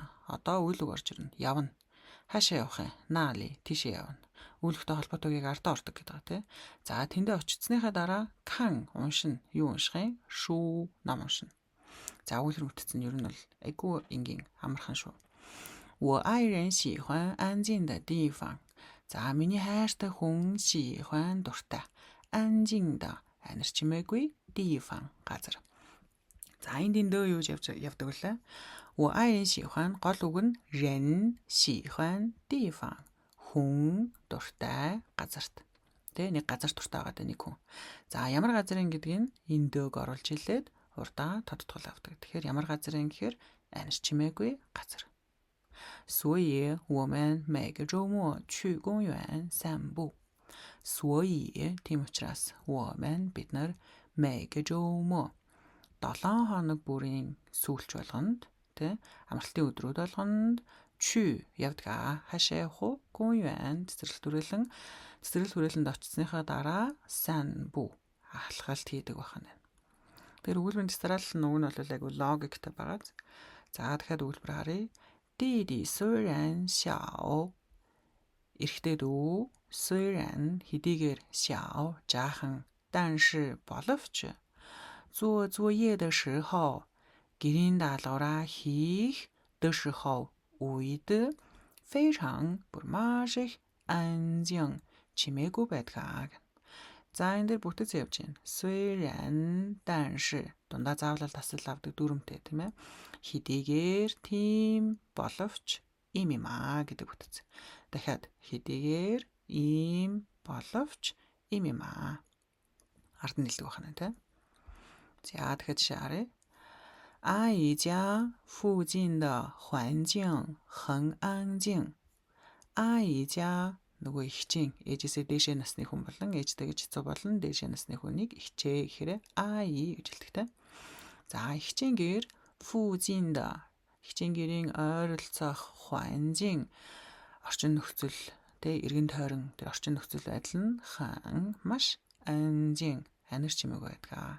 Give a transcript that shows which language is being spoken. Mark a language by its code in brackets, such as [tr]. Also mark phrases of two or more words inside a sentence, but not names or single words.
[mn] Одоо үйл үг орж ирнэ. Явна. Хаашаа явах юм? Наали тийшээ явна. Үйлдэлтэй холбоотойг ардаа ордог гэдэг тийм. За тэндээ очицсныхаа дараа кан уншина. Юу унших юм? Шүү ном уншина. За үйл хэрэгмэтцэн ер нь бол айгүй энгийн амархан шүү. [zh] 我爱人喜欢安静的地方. [mn] За миний хайртай хүн 喜欢 дуртай. [zh] 安静的 [mn] анир чимээгүй 地方 газар. За энд дөө юу явдаг вүлээ? [zh] 我爱人喜欢 [mn] гол үг нь [zh] 人喜欢 地方. [mn] хүн дуртай газарт. Тэ нэг газар дуртай байгаа нэг хүн. За ямар газрын гэдгийг энэ дөөг оруулж хэлээд урдаа тодтгол авдаг. Тэгэхээр ямар газрын гэхээр анир чимээгүй газар. [zh] 所以我们每个周末去公园散步. [mn] 所以 тийм учраас 我们 бид нар [zh] 每个周末 [mn] 7 хоног бүрийн сүүлч болгонд тэ амралтын өдрүүд болгонд чи явдаг. Хаашаа явах вэ? 公园 цэцэрлэг хүрээлэнд очисныхаа дараа 散步 алхалт хийдэг байна. Тэр өгүүлбэрийн дараалал нь уг нь бол айгу логиктэй байгаа. За дахиад өгүүлбэр харъя. [zh] 弟弟虽然小 [mn] эрэгтэй дүү 虽然 хэдийгээр 小 жаахан 但是 боловч [zh] 做作业的时候 [mn] гэрийн даалгавраа хийх [zh] 的时候 [mn] үед 非常 бүр маш их 安静 чимээгүй байдаг. За энэ дээр бүтэц явж байна. [zh] 虽然 但是 [mn] дундаа заавал тасал авдаг дүрмтэй тийм ээ. Хэдийгээр тийм боловч ийм юм аа гэдэг бүтэц. Дахиад хэдийгээр ийм боловч ийм юм аа. Ард нь хэлдэг байна тийм. За дахиад жишээ харъя. [zh] 阿姨家附近的环境很安静. 阿姨家 [mn] нөгөө ихчийн ээжээсээ дээшээ насны хүн болон ээжтэйгээ хэцүү болон дээшээ насны хүнийг ихчээ гэхээр аи гэж хэлдэг те. За ихчийн гэр фужинда ихчийн гэрийн ойролцоох 环境 орчин нөхцөл те эргэн тойрон тэр орчин нөхцөл байдал нь хан маш анжин анир чимээгүй байдаг.